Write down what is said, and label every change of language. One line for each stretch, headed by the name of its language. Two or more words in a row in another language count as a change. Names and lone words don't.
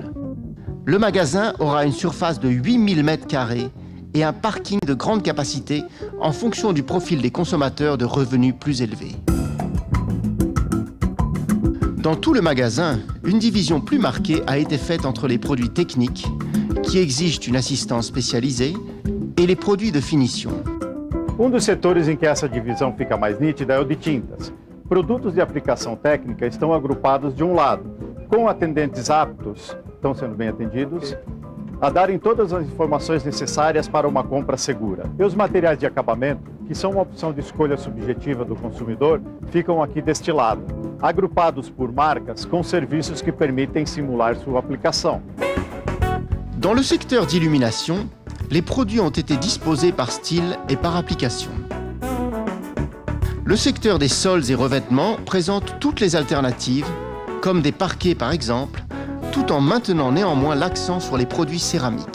French: Le magasin aura une surface de 8000 m² et un parking de grande capacité en fonction du profil des consommateurs de revenus plus élevés. Dans tout le magasin, une division plus marquée a été faite entre les produits techniques, qui exigent une assistance spécialisée, et les produits de finition.
Portuguese: Dos setores em que essa divisão fica mais nítida é o de tintas. Produtos de aplicação técnica estão agrupados de lado, com atendentes aptos, estão sendo bem atendidos, a darem todas as informações necessárias para uma compra segura. E os materiais de acabamento, que são uma opção de escolha subjetiva do consumidor, ficam aqui deste lado, agrupados por marcas com serviços que permitem simular sua aplicação.
French: Dans le secteur d'illumination, les produits ont été disposés par style et par application. Le secteur des sols et revêtements présente toutes les alternatives, comme des parquets par exemple, tout en maintenant néanmoins l'accent sur les produits céramiques.